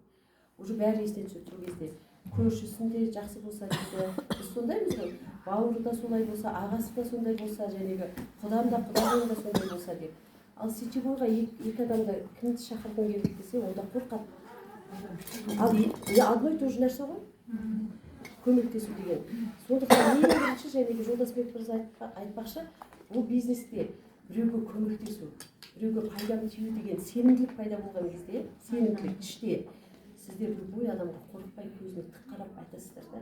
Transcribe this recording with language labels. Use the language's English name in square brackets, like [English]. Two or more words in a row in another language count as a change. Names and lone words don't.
[Kazakh] Уже бәрі естен түседі сол кезде. Көршісінде жақсы болса дейді, біз сондаймыз ғой, бауыры да солай болса, ағасы да сондай болса, жәнегі құдам да құдағың да сондай болса деп. Ал сетевойға екі адамда кімді шақырғың келді десе, онда қорқады. Ал [Russian] одно и то же [Kazakh] нәрсе ғой, көмектесу деген. Сондықтан ең бірінші жәнегі Жолдасбек мырза айтпақшы, бұл бизнесте біреуге көмектесу, біреуге пайдам тию деген сенімділік пайда болған кезде, сенімділік іште, сіздер любой адамға қорықпай көзіне тік қарап айтасыздар да.